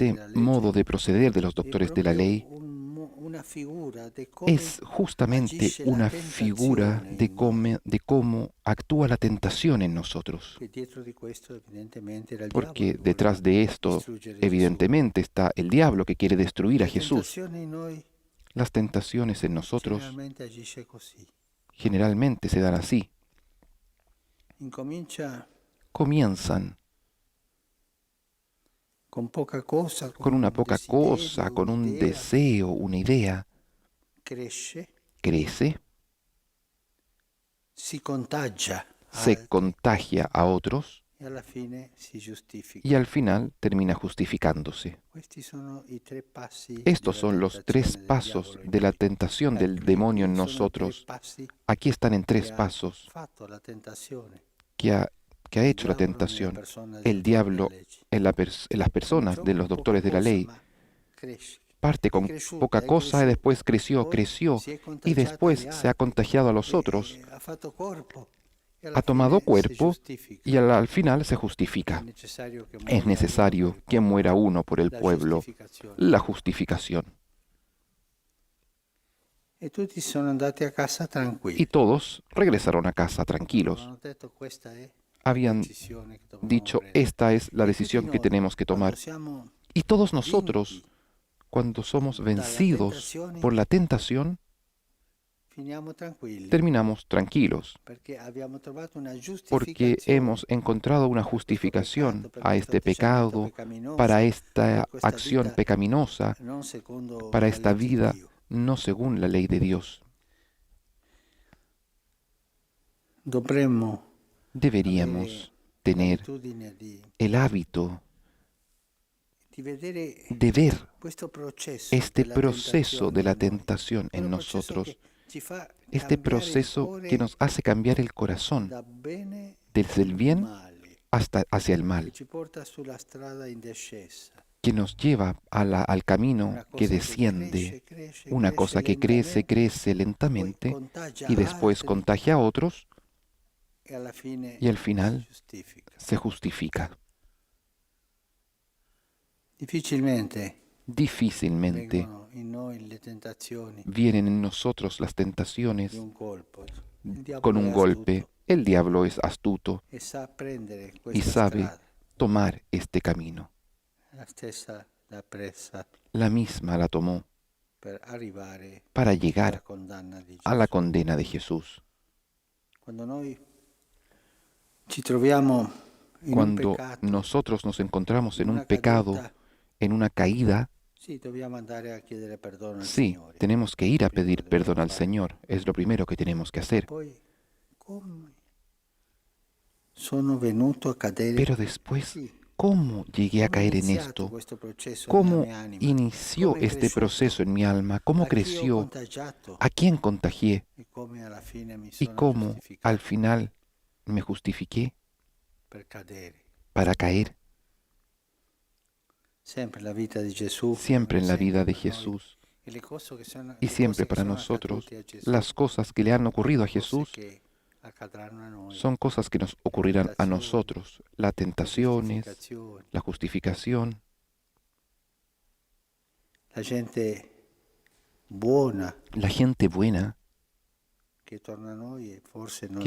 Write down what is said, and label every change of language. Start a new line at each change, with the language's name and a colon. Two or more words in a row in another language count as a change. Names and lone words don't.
Spanish: Este
Italian: della legge
Spanish: modo de proceder de los
Italian: è
Spanish: doctores de la
Italian: proprio
Spanish: ley
Italian: una figura di come
Spanish: es justamente
Italian: agisce la
Spanish: una figura
Italian: tentazione
Spanish: de
Italian: in noi.
Spanish: de cómo actúa la tentación en nosotros.
Italian: Che dietro di questo evidentemente era il
Spanish: Porque
Italian: diavolo che
Spanish: detrás
Italian: voleva
Spanish: de esto,
Italian: distruggere Gesù.
Spanish: evidentemente, está el diablo que quiere destruir a
Italian: La
Spanish: Jesús.
Italian: tentazione in noi
Spanish: Las tentaciones en nosotros
Italian: generalmente agisce così.
Spanish: generalmente se dan así.
Italian: Incomincia
Spanish: Comienzan
Italian: con poca cosa,
Spanish: con una
Italian: un
Spanish: poca
Italian: desiderio,
Spanish: cosa, con un
Italian: un'idea,
Spanish: deseo, una idea,
Italian: cresce,
Spanish: crece,
Italian: si contagia
Spanish: se
Italian: altri
Spanish: contagia a otros
Italian: e alla fine si giustifica.
Spanish: y al final termina justificándose.
Italian: Questi sono i tre passi
Spanish: Estos
Italian: della
Spanish: son los
Italian: tentazione
Spanish: tres
Italian: del
Spanish: pasos
Italian: diavolo in
Spanish: de la
Italian: noi.
Spanish: tentación del
Italian: Qui
Spanish: demonio en
Italian: sono i tre
Spanish: nosotros.
Italian: passi
Spanish: Aquí están en
Italian: che
Spanish: tres
Italian: ha
Spanish: pasos
Italian: fatto la tentazione
Spanish: que ha, que ha
Italian: Il
Spanish: hecho la
Italian: diavolo nella
Spanish: tentación,
Italian: persona
Spanish: el
Italian: del dottore della
Spanish: diablo
Italian: legge.
Spanish: en las personas
Italian: Cominciò
Spanish: de los
Italian: con poca
Spanish: doctores de la
Italian: cosa,
Spanish: ley.
Italian: ma cresce.
Spanish: Parte
Italian: È
Spanish: con
Italian: cresciuta,
Spanish: poca
Italian: è
Spanish: cosa y
Italian: cresciuta.
Spanish: después creció,
Italian: Poi
Spanish: creció
Italian: si è
Spanish: y
Italian: contagiata
Spanish: después
Italian: agli
Spanish: se ha
Italian: altri
Spanish: contagiado a los otros,
Italian: ha fatto corpo e alla
Spanish: ha tomado
Italian: fine si
Spanish: cuerpo
Italian: giustifica.
Spanish: y al final se
Italian: È
Spanish: justifica.
Italian: necessario che
Spanish: Es
Italian: muoia uno per
Spanish: necesario
Italian: il
Spanish: que
Italian: popolo.
Spanish: muera uno por el
Italian: La
Spanish: pueblo,
Italian: giustificazione.
Spanish: la justificación.
Italian: E tutti sono andati a casa
Spanish: Y
Italian: tranquilli.
Spanish: todos regresaron a casa tranquilos.
Italian: Avevano detto questa è la
Spanish: Habían
Italian: decisione che dobbiamo
Spanish: dicho,
Italian: prendere.
Spanish: esta es la
Italian: E tutti
Spanish: decisión que
Italian: noi,
Spanish: tenemos que
Italian: quando
Spanish: tomar.
Italian: siamo
Spanish: Y todos
Italian: vinti
Spanish: nosotros, cuando somos
Italian: dalla
Spanish: vencidos
Italian: tentazione,
Spanish: por la tentación,
Italian: finiamo tranquilli,
Spanish: terminamos tranquilos,
Italian: perché abbiamo trovato una
Spanish: porque
Italian: giustificazione
Spanish: hemos encontrado una
Italian: per questo peccato,
Spanish: justificación
Italian: per
Spanish: a
Italian: questo
Spanish: este
Italian: atteggiamento
Spanish: pecado,
Italian: peccaminoso,
Spanish: para
Italian: per
Spanish: esta
Italian: questa
Spanish: acción
Italian: vita
Spanish: pecaminosa,
Italian: non secondo
Spanish: para
Italian: la
Spanish: esta
Italian: legge di
Spanish: vida
Italian: Dio.
Spanish: no según la ley de Dios.
Italian: Dovremmo
Spanish: Deberíamos
Italian: avere
Spanish: tener
Italian: l'abitudine di
Spanish: el
Italian: vedere
Spanish: de ver
Italian: questo processo
Spanish: este
Italian: della
Spanish: proceso de
Italian: tentazione
Spanish: la
Italian: in noi,
Spanish: tentación en
Italian: quello processo
Spanish: nosotros,
Italian: che ci fa
Spanish: este
Italian: cambiare il
Spanish: proceso que
Italian: cuore
Spanish: nos hace cambiar el corazón
Italian: da bene
Spanish: desde el bien
Italian: male,
Spanish: hasta hacia el
Italian: che
Spanish: mal,
Italian: ci porta sulla strada in discesa.
Spanish: que nos lleva al camino
Italian: Una
Spanish: que
Italian: cosa che
Spanish: desciende,
Italian: cresce
Spanish: una cosa que crece, crece
Italian: poi lentamente contagia
Spanish: y después
Italian: altri
Spanish: contagia a otros
Italian: e alla fine
Spanish: y al
Italian: si
Spanish: final
Italian: giustifica.
Spanish: se justifica.
Italian: Difficilmente
Spanish: Difícilmente
Italian: vengono in noi le tentazioni
Spanish: vienen en nosotros las
Italian: di
Spanish: tentaciones
Italian: un colpo. Il
Spanish: con
Italian: diavolo
Spanish: un
Italian: è
Spanish: golpe.
Italian: astuto
Spanish: El diablo es astuto
Italian: e sa prendere
Spanish: y
Italian: questa
Spanish: sabe
Italian: strada.
Spanish: tomar este camino.
Italian: La stessa l'ha presa
Spanish: La misma la tomó
Italian: per arrivare
Spanish: para
Italian: alla
Spanish: llegar
Italian: condanna di
Spanish: a la
Italian: Gesù.
Spanish: condena de Jesús.
Italian: Quando noi ci troviamo in un
Spanish: Cuando
Italian: peccato,
Spanish: nosotros nos encontramos en
Italian: in
Spanish: un
Italian: una
Spanish: pecado,
Italian: caduta,
Spanish: en una caída,
Italian: sì, dobbiamo andare a chiedere perdono al
Spanish: sí,
Italian: Signore.
Spanish: tenemos que ir a
Italian: Prima
Spanish: pedir
Italian: che
Spanish: perdón
Italian: dobbiamo
Spanish: al
Italian: fare.
Spanish: Señor. Es lo primero que tenemos que hacer.
Italian: Poi, come sono venuto a cadere
Spanish: Pero después,
Italian: qui?
Spanish: ¿cómo llegué a
Italian: Come è
Spanish: caer en
Italian: iniziato
Spanish: esto?
Italian: questo processo nella
Spanish: ¿Cómo
Italian: mia anima?
Spanish: inició
Italian: Come è
Spanish: este
Italian: cresciuto?
Spanish: proceso en mi alma? ¿Cómo
Italian: A chi ho
Spanish: creció?
Italian: contagiato?
Spanish: ¿A quién contagié?
Italian: E come alla fine mi
Spanish: ¿Y
Italian: sono
Spanish: cómo
Italian: giustificato
Spanish: al final me justifiqué
Italian: per cadere?
Spanish: para caer?
Italian: Sempre la vita di Gesù,
Spanish: Siempre en la vida de
Italian: per noi.
Spanish: Jesús
Italian: E le cose che sono,
Spanish: y
Italian: le
Spanish: siempre
Italian: cose che
Spanish: para
Italian: sono
Spanish: nosotros,
Italian: accadute a Gesù,
Spanish: las cosas que le han ocurrido a
Italian: cose
Spanish: Jesús
Italian: che accadranno a noi,
Spanish: son cosas que nos ocurrirán a
Italian: tentazioni,
Spanish: nosotros. Las tentaciones,
Italian: giustificazioni.
Spanish: la justificación,
Italian: La gente buona
Spanish: la gente buena
Italian: che torna a noi e forse non